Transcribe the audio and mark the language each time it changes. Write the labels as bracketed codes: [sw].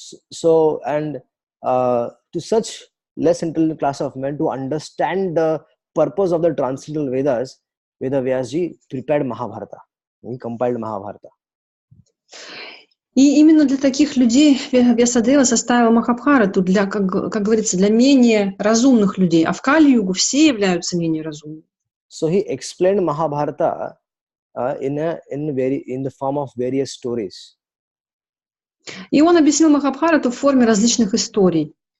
[en] So, and to such less intelligent class of men, to understand the purpose of the transcendental Vedas, Veda Vyasa prepared Mahabharata. He compiled Mahabharata. [ru] И именно для таких людей Вьясадева составил Махабхарату, для, как говорится, для менее разумных людей. А в Кали-югу все являются менее разумными. [en] So he explained Mahabharata in the form of various stories. [ru] И он объяснил Махабхарату в форме различных историй.